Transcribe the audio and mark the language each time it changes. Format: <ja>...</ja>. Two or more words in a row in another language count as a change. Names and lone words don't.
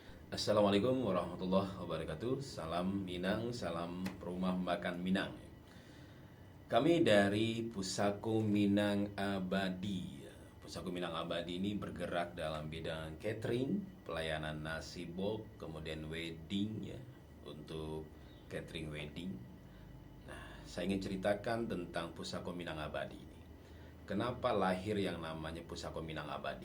<id>Assalamualaikum warahmatullahi wabarakatuh. Salam Minang, salam rumah makan Minang. Kami dari Pusako Minang Abadi. Pusako Minang Abadi ini bergerak dalam bidang catering, pelayanan nasi box, kemudian wedding ya, untuk</id> <en>catering wedding.</en> <id>Nah, saya ingin ceritakan tentang Pusako Minang Abadi ini. Kenapa lahir yang namanya Pusako Minang Abadi?</id>